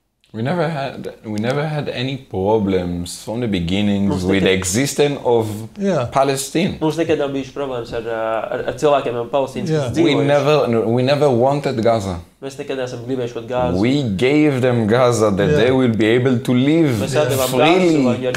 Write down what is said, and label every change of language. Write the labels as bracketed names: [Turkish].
[English] We never had any problems from the beginnings with the existence of Palestine. [Latvian] Mums nekad nav bijušas problēmas ar cilvēkiem no Palestīnas, kas dzīvojuši. [English] We never wanted Gaza. [Latvian] Mēs nekad neesam gribējuši Gāzu. [English] We gave them Gaza that they will be able to live freely.